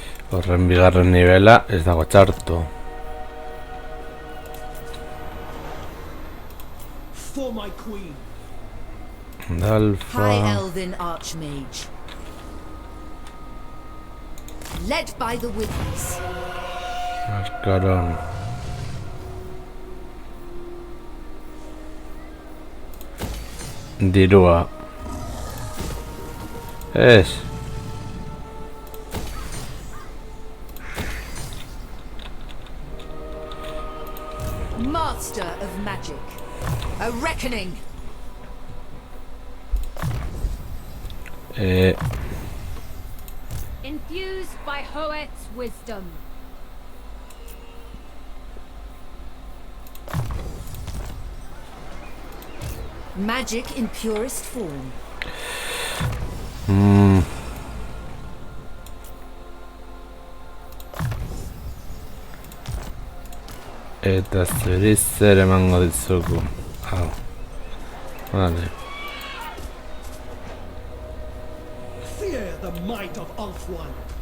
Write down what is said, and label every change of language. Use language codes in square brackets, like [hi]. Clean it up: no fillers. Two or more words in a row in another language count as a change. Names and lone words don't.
[eu] Horren bigarren nivela ez dago txarto. [en] For my queen. Dalfa... High Elven Archmage. Led by the winds. [eu] Arcaron. Dirua. Ez. [en] Master of magic. A reckoning. Infused by Hoet's wisdom. Magic in purest form. [eu] Eta zuri zer emango dizugu. Hau. Vale. [en] Fear the might of Ulthuan.